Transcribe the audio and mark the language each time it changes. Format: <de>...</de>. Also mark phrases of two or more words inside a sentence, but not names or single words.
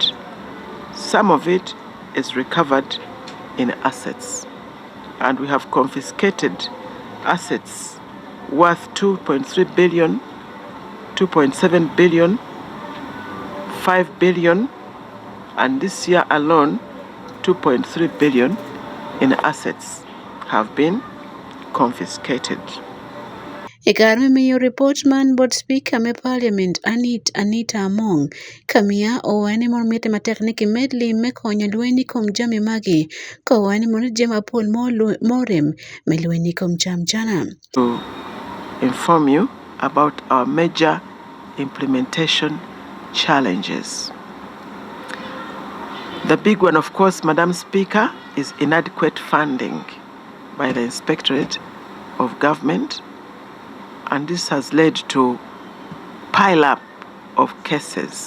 <en>Some of it is recovered in assets, and we have confiscated assets worth 2.3 billion, 2.7 billion, 5 billion, and this year alone, 2.3 billion in assets have been confiscated.</en> <ach>Ikarme miyo report man</ach> <en>board speaker</en> <ach>me parliament Anita Among kamia owani mon mete ma tekniki medli me konyo lweni kom jami magi ko wani mon jema pol morem me lweni kom chamchana.</ach> <en>To inform you about our major implementation challenges. The big one, of course, Madam Speaker, is inadequate funding by the Inspectorate of Government, and this has led to pile up of cases.</en>